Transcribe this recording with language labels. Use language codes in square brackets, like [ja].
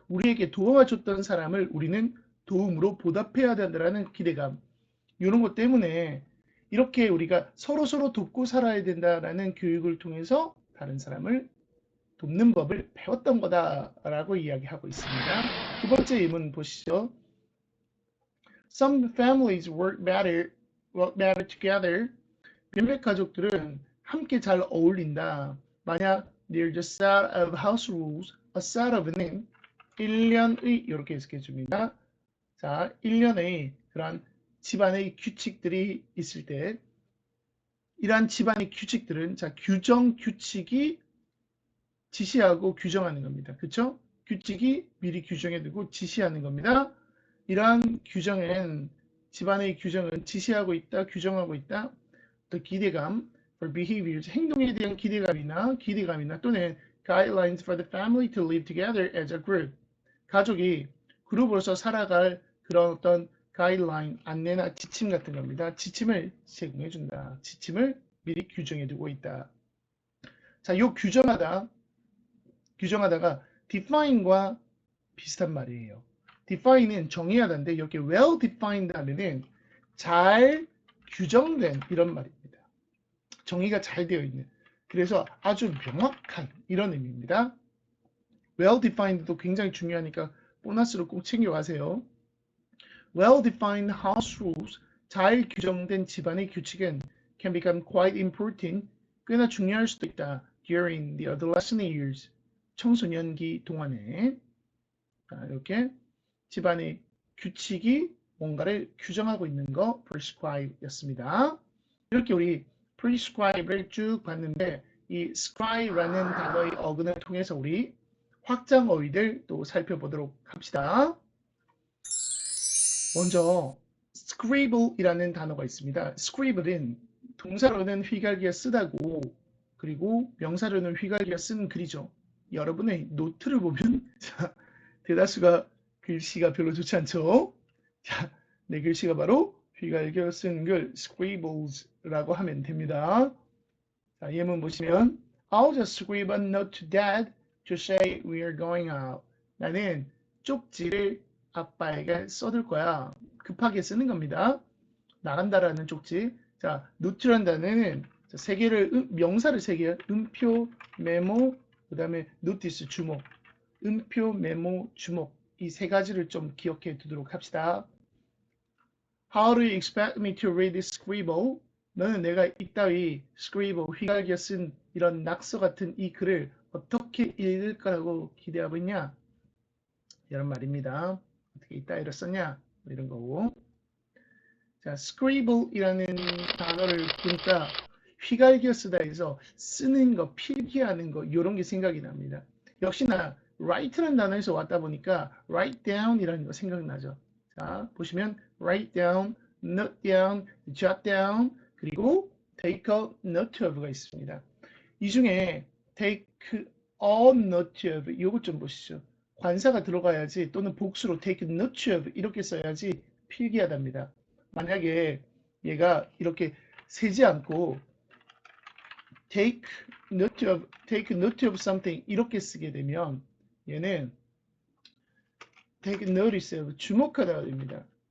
[ko] 우리에게 도움을 줬던 사람을 우리는 도움으로 보답해야 된다는 기대감. 이런 것 때문에 이렇게 우리가 서로서로 돕고 살아야 된다라는 교육을 통해서 다른 사람을 돕는 법을 배웠던 거다라고 이야기하고 있습니다. 두 번째 예문 보시죠. [en] Some families work better together. [ko] 몇몇 가족들은 함께 잘 어울린다. 만약 [en] there's a set of house rules, a set of는 [ko] 1년의 이렇게 해석해 줍니다. 자, 1년의 그런 집안의 규칙들이 있을 때 이러한 집안의 규칙들은 자, 규정, 규칙이 지시하고 규정하는 겁니다. 그렇죠? 규칙이 미리 규정해 두고 지시하는 겁니다. 이러한 규정은 집안의 규정은 지시하고 있다, 규정하고 있다. 또 기대감, [en] for behaviors, [ko] 행동에 대한 기대감이나 또는 [en] guidelines for the family to live together as a group. [ko] 가족이 그룹으로서 살아갈 그런 어떤 가이드라인, 안내나 지침 같은 겁니다. 지침을 제공해 준다. 지침을 미리 규정해 두고 있다. 자, 요 규정하다가 define과 비슷한 말이에요. define은 정의하다인데 여기 well defined 하면은 잘 규정된 이런 말입니다. 정의가 잘 되어 있는. 그래서 아주 명확한 이런 의미입니다. well defined도 굉장히 중요하니까 보너스로 꼭 챙겨가세요. [en] well defined house rules, [ko] 잘 규정된 집안의 규칙은 [en] can become quite important, [ko] 꽤나 중요할 수도 있다. [en] during the adolescent years, [ko] 청소년기 동안에. 자, 이렇게 집안의 규칙이 뭔가를 규정하고 있는 거 prescribe 였습니다. 이렇게 우리 prescribe를 쭉 봤는데 이 scribe라는 단어의 어근을 통해서 우리 확장 어휘들 또 살펴보도록 합시다. 먼저 scribble이라는 단어가 있습니다. scribble은 동사로는 휘갈겨 쓰다고 그리고 명사로는 휘갈겨 쓴 글이죠. 여러분의 노트를 보면 대다수가 글씨가 별로 좋지 않죠. 자, 내 글씨가 바로 휘갈겨 쓴 글 scribbles라고 하면 됩니다. 자, 예문 보시면 [en] I'll just scribble a note to dad to say we are going out. [ko] 나는 쪽지를 아빠에게 써둘 거야. 급하게 쓰는 겁니다. 나간다라는 쪽지. 자, 노트란 단어는 세 개를 명사를 세 개. 음표, 메모, 그다음에 노티스 주목. 음표, 메모, 주목. 이 세 가지를 좀 기억해 두도록 합시다. [en] How do you expect me to read this scribble? [ko] 너는 내가 이따위 scribble, 휘갈겨 쓴 이런 낙서 같은 이 글을 어떻게 읽을 거라고 기대하고 있냐? 이런 말입니다. 어떻게 이따위로 썼냐? 이런 거고. 자, scribble이라는 단어를 보니까 휘갈겨 쓰다 해서 쓰는 거, 필기하는 거 이런 게 생각이 납니다. 역시나 write라는 단어에서 왔다 보니까 write down이라는 거 생각나죠. 자, 보시면 [en] write down, note down, jot down, 그리고 take a note of가 있습니다. [ko] 이 중에 take a note of 이거 좀 보시죠. 관사가 들어가야지 또는 복수로 take note of 이렇게 써야지 필기하답니다. 만약에 얘가 이렇게 세지 않고 [en] take note of something [ko] 이렇게 쓰게 되면 얘는 take notice of 주목하다가 됩니다.